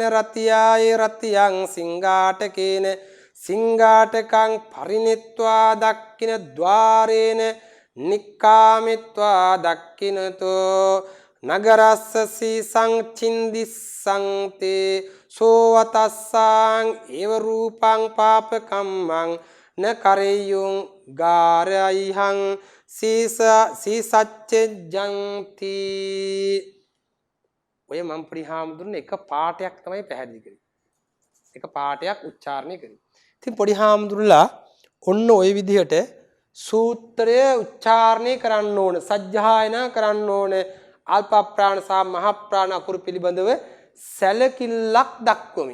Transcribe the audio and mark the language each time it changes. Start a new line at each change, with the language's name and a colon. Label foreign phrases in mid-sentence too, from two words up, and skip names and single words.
Pali: රතියාය රතියං සිංගාටකේන සිංගාටකං පරිනිත්වා දක්ඛින ద్వාරේන නික්කාමිත්වා දක්ඛිනතෝ නගරස්ස සීසං චින්දිස්සං තේ සෝවතස්සං ඒව රූපං පාපකම්මං න කරෙය්‍යුං ගාරයිහං සීසච්චෙජ්ජන්ති.
Sinhala: ඔය මම පොඩි හාමුදුරනේ එක පාඩයක් තමයි පැහැදිලි කරේ. එක පාඩයක් උච්චාරණය කරේ. ඉතින් පොඩි හාමුදුරලා ඔන්න ওই විදිහට සූත්‍රය උච්චාරණය කරන්න ඕන, සජ්ජායනා කරන්න ඕන. අල්ප ප්‍රාණ සහ මහ ප්‍රාණ අකුරු පිළිබඳව සැලකිල්ලක් දක්වමි.